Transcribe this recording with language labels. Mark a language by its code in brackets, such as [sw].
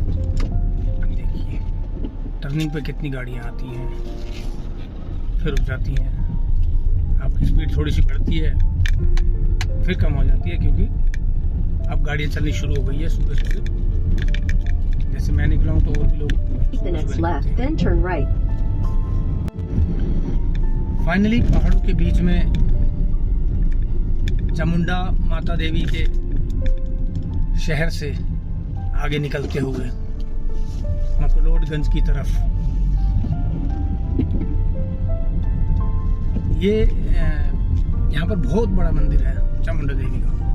[hi] देखिए टर्निंग पे कितनी गाड़ियाँ आती हैं, फिर रुक जाती हैं। आपकी स्पीड थोड़ी सी बढ़ती है, फिर कम हो जाती है, क्योंकि अब गाड़ियाँ चलनी शुरू हो गई है सुबह सुबह। जैसे मैं निकला हूँ तो और भी लोग [en] Take the next left, then turn right. [hi] Finally पहाड़ों के बीच में चामुंडा माता देवी के शहर से आगे निकलते हुए मकलोडगंज की तरफ, ये यहाँ पर बहुत बड़ा मंदिर है चामुंडा देवी का।